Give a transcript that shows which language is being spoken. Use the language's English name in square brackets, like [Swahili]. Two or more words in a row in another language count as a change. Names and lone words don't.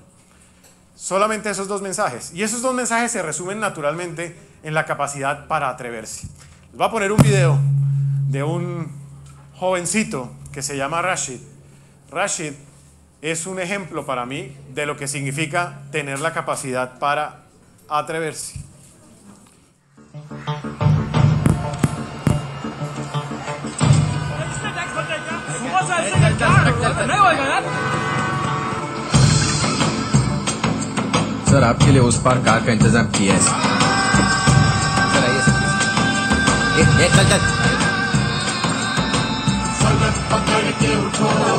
[Spanish] Solamente esos dos mensajes. Y esos dos mensajes se resumen naturalmente en la capacidad para atreverse. Les voy a poner un video de un jovencito que se llama Rashid. Rashid es un ejemplo para mí de lo que significa tener la capacidad para atreverse. [Hindi] सर आपके लिए उस पार कार का इंतजाम किया है सर आइए सर चल चल पकड़ के उठो